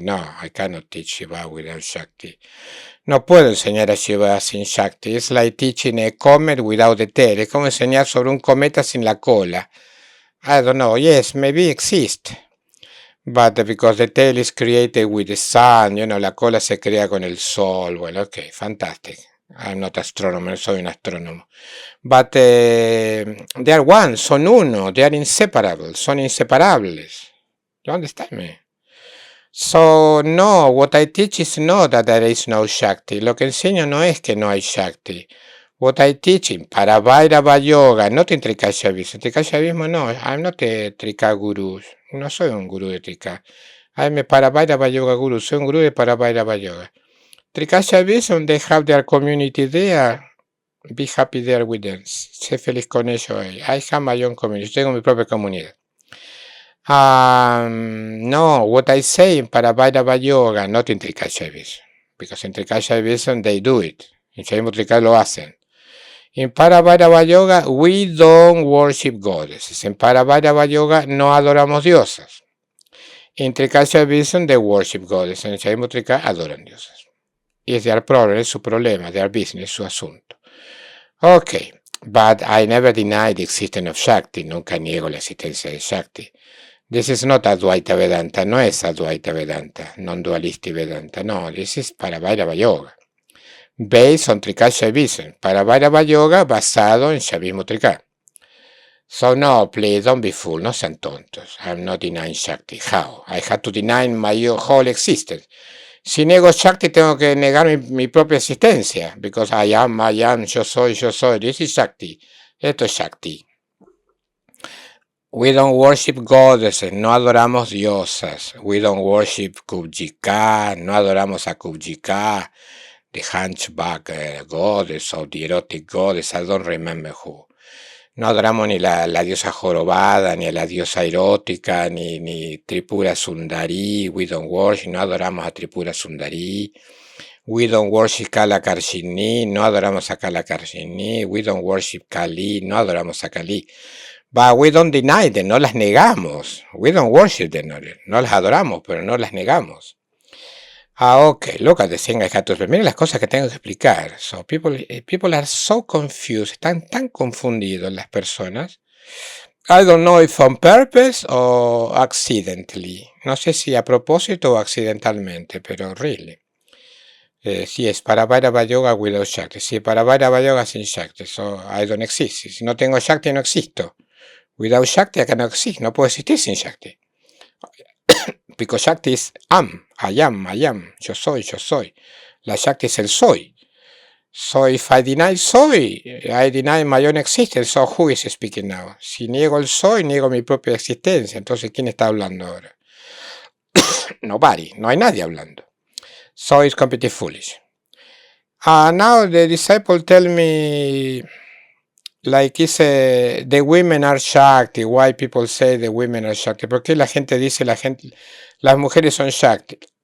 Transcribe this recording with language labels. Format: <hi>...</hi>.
<en>No, I cannot teach Shiva without Shakti.</en> <es>No puedo enseñar a Shiva sin Shakti.</es> <en>It's like teaching a comet without the tail.</en> <es>Es como enseñar sobre un cometa sin la cola.</es> <en>I don't know. Yes, maybe exist. But because the tail is created with the sun,</en> <es>la cola se crea con el sol.</es> <en>Well, okay, fantastic. I'm not astronomer,</en> <es>soy un astrónomo.</es> <en>But they are one,</en> <es>son uno,</es> <en>they are inseparable,</en> <es>son inseparables.</es> <en>You understand me? So, no, what I teach is not that there is no Shakti.</en> <es>Lo que enseño no es que no hay Shakti.</es> <en>What I teach in Paravairava Yoga, not in Trika Shaivism. Trika Shaivism, no, I'm not a Trika guru.</en> <es>No soy un gurú de Trika.</es> <en>I'm a Paravairava Yoga guru.</en> <es>Soy un gurú de Paravairava Yoga.</es> <en>Trika Shaivism, they have their community there. Be happy there with them.</en> <es>Sé feliz con ellos.</es> <en>I have my own community.</en> <es>Tengo mi propia comunidad.</es> <en>No, what I say in Paravairava Yoga, not in Trika Shaivism. Because in Trika Shaivism, they do it.</en> <es>En Shaivismo Trika lo hacen.</es> <en>In Paravairava Yoga, we don't worship goddesses.</en> <es>En Paravairava Yoga no adoramos diosas.</es> <en>In Trika Shaivism, they worship goddesses.</en> <es>En Shaivismo Trika adoran diosas.</es> <en>It's their problem,</en> <es>es su problema,</es> <en>their business,</en> <es>su asunto.</es> <en>Okay, but I never deny the existence of Shakti.</en> <es>Nunca niego la existencia de Shakti.</es> <en>This is not Advaita Vedanta.</en> <es>No es Advaita Vedanta,</es> <en>non-dualistic Vedanta. No, this is Paravairava Yoga. Based on Trika Shaivism.</en> <es>Paravairava Yoga basado en Shaivismo Trika.</es> <en>So no, please don't be fool.</en> <es>No sean tontos.</es> <en>I'm not denying Shakti. How? I had to deny my whole existence.</en> <es>Si niego Shakti, tengo que negar mi propia existencia.</es> <en>Because I am,</en> <es>yo soy.</es> <en>This is Shakti.</en> <es>Esto es Shakti.</es> <en>We don't worship goddesses.</en> <es>No adoramos diosas.</es> <en>We don't worship Kubjika.</en> <es>No adoramos a Kubjika.</es> <en>The hunchback goddess or the erotic goddess. I don't remember who.</en> <es>No adoramos ni la diosa jorobada, ni a la diosa erótica, ni Tripura Sundari.</es> <en>We don't worship,</en> <es>no adoramos a Tripura Sundari.</es> <en>We don't worship Kala Karshini,</en> <es>no adoramos a Kala Karshini.</es> <en>We don't worship Kali,</en> <es>no adoramos a Kali.</es> <en>But we don't deny them,</en> <es>no las negamos.</es> <en>We don't worship them,</en> <es>no las adoramos, pero no las negamos.</es> <en>Okay, look at the thing I had to explain.</en> <es>Miren las cosas que tengo que explicar.</es> <en>So people are so confused,</en> <es>están tan confundidos las personas.</es> <en>I don't know if on purpose or accidentally.</en> <es>No sé si a propósito o accidentalmente, pero</es> <en>really.</en> <es>Si es Paravairava Yoga without Shakti. Si es Paravairava Yoga sin Shakti.</es> <en>So I don't exist.</en> <es>Si no tengo Shakti, no existo.</es> <en>Without Shakti, I cannot exist.</en> <es>No puedo existir sin Shakti.</es> <en>Because Shakti is I am,</en> <es>yo soy. La Shakti es el soy.</es> <en>So if I deny soy, I deny my own existence. So who is speaking now?</en> <es>Si niego el soy, niego mi propia existencia. Entonces, ¿quién está hablando ahora?</es> <en>Nobody,</en> <es>no hay nadie hablando.</es> <en>So it's completely foolish. Now the disciple tell me, like the women are Shakti. Why people say the women are Shakti?</en> <es>¿Por qué la gente dice las mujeres son Shakti?</es>